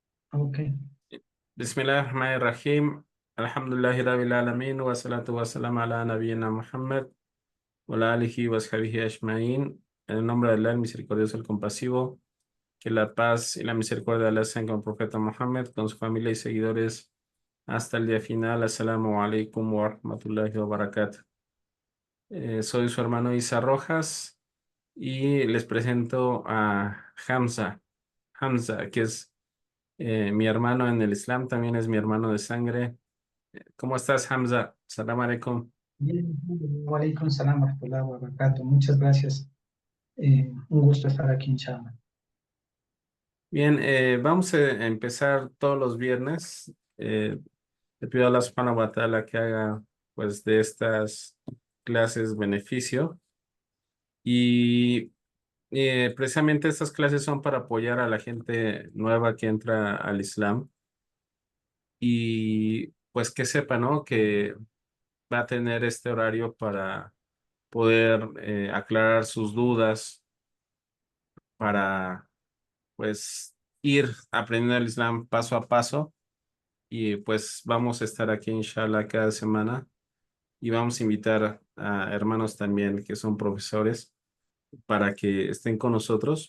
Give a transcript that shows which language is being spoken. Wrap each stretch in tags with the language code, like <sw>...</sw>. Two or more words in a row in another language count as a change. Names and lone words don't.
<es>Ok.</es> <ar>بسم الله الرحمن الرحيم. الحمد لله رب العالمين. والصلاة والسلام على نبينا محمد. وعلى آله وصحبه أجمعين.</ar> <es>En el nombre de Allah, el misericordioso, el compasivo. Que la paz y la misericordia de Allah sean con el profeta Muhammad, con su familia y seguidores hasta el día final.</es> <ar>السلام عليكم ورحمة الله وبركاته.</ar> <es>Soy su hermano Isa Rojas y les presento a Hamza. Hamza, que es mi hermano en el Islam, también es mi hermano de sangre. ¿Cómo estás, Hamza?</es> <ar>سلام عليكم.</ar> <es>Bien,</es> <ar>وعليكم السلام ورحمة الله وبركاته.</ar> <es>Muchas gracias. Un gusto estar aquí, inshallah. Bien, vamos a empezar todos los viernes. Le pido a Allah</es> <ar>سبحانه وتعالى</ar> <es>que haga pues de estas clases beneficio. Y precisamente estas clases son para apoyar a la gente nueva que entra al Islam y pues que sepa, ¿no? Que va a tener este horario para poder aclarar sus dudas, para pues ir aprendiendo el Islam paso a paso y pues vamos a estar aquí inshallah cada semana y vamos a invitar a hermanos también que son profesores para que estén con nosotros.</es>